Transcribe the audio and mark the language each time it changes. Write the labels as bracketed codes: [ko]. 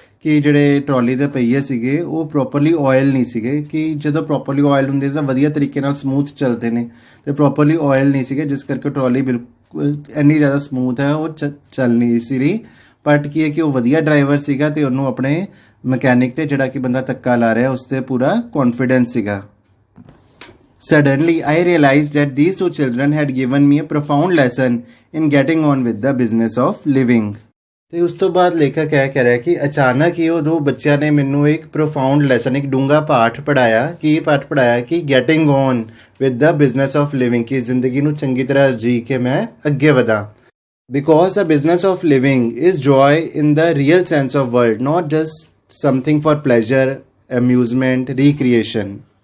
[pa] ਕਿ ਜਿਹੜੇ ਟਰੋਲੀ ਦੇ ਪਹੀਏ ਸੀਗੇ ਉਹ ਪ੍ਰੋਪਰਲੀ ਆਇਲ ਨਹੀਂ ਸੀਗੇ, ਕਿ ਜਦੋਂ ਪ੍ਰੋਪਰਲੀ ਆਇਲ ਹੁੰਦੇ ਤਾਂ ਵਧੀਆ ਤਰੀਕੇ ਨਾਲ ਸਮੂਥ ਚੱਲਦੇ ਨੇ, ਤੇ ਪ੍ਰੋਪਰਲੀ ਆਇਲ ਨਹੀਂ ਸੀਗੇ, ਜਿਸ ਕਰਕੇ ਟਰੋਲੀ ਬਿਲਕੁਲ ਇੰਨੀ ਜ਼ਿਆਦਾ ਸਮੂਥ ਹੈ ਉਹ ਚੱਲ ਨਹੀਂ ਸੀ ਰਹੀ। ਬਟ ਕੀ ਹੈ ਕਿ ਉਹ ਵਧੀਆ ਡਰਾਈਵਰ ਸੀਗਾ, ਤੇ ਉਹਨੂੰ ਆਪਣੇ ਮਕੈਨਿਕ ਤੇ ਜਿਹੜਾ ਕਿ ਬੰਦਾ ਧੱਕਾ ਲਾ ਰਿਹਾ ਉਸ ਤੇ ਪੂਰਾ ਕੌਨਫੀਡੈਂਸ ਸੀਗਾ। [en] Suddenly, I realized that these two children had given me a profound lesson in getting on with the business of living। [pa] ਤੇ ਉਸ ਤੋਂ ਬਾਅਦ ਲੇਖਕ ਇਹ ਕਹਿ ਰਿਹਾ ਕਿ ਅਚਾਨਕ ਹੀ ਉਹ ਦੋ ਬੱਚਿਆਂ ਨੇ ਮੈਨੂੰ ਇੱਕ [en] profound lesson, [pa] ਇੱਕ ਡੂੰਘਾ ਪਾਠ ਪੜ੍ਹਾਇਆ। ਕੀ ਪਾਠ ਪੜ੍ਹਾਇਆ? ਕਿ [en] getting on with the business of living, [pa] ਕਿ ਜ਼ਿੰਦਗੀ ਨੂੰ ਚੰਗੀ ਤਰ੍ਹਾਂ ਜੀ ਕੇ ਮੈਂ ਅੱਗੇ ਵਧਾਂ। [en] Because the business of living is joy in the real sense of word, not just something for pleasure, amusement, recreation.